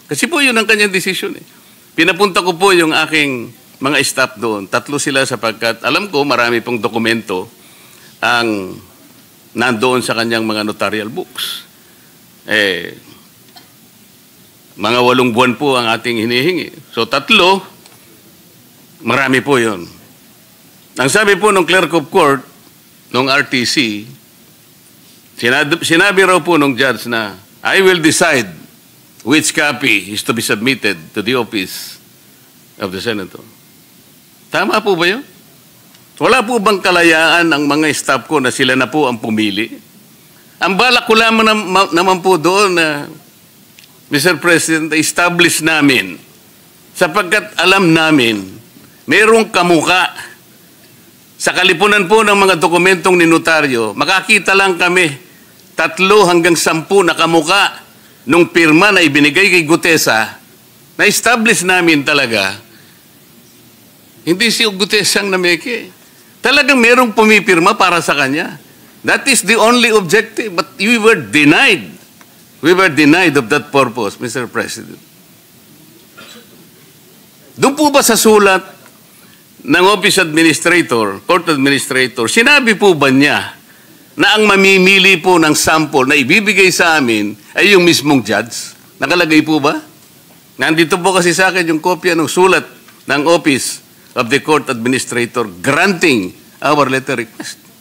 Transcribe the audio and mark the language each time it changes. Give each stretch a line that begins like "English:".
Filipino: Kasi po yun ang kanyang desisyon eh. Pinapunta ko po yung aking mga staff doon. 3 sila sapagkat alam ko marami pong dokumento ang nandoon sa kanyang mga notarial books. Mga 8 buwan po ang ating hinihingi. So 3, marami po yun. Ang sabi po ng clerk of court, ng RTC, sinabi raw po ng judge na, I will decide which copy is to be submitted to the office of the senator. Tama po ba yun? Wala po bang kalayaan ang mga staff ko na sila na po ang pumili? Ang balak ko lamang naman po doon na, Mr. President, establish namin sapagkat alam namin merong kamuka. Sa kalipunan po ng mga dokumentong ni notaryo, makakita lang kami 3 hanggang 10 na kamuka nung pirma na ibinigay kay Gutesa, na-establish namin talaga, hindi si Gutesa ang nameke. Talagang merong pumipirma para sa kanya.
English: That is the only objective. But we were denied. We were denied of that purpose, Mr. President.
Filipino: Doon po ba sa sulat ng Office Administrator, Court Administrator, sinabi po ba niya na ang mamimili po ng sample na ibibigay sa amin ay yung mismong judge? Nakalagay po ba? Nandito po kasi sa akin yung kopya ng sulat ng Office of the Court Administrator granting our letter request.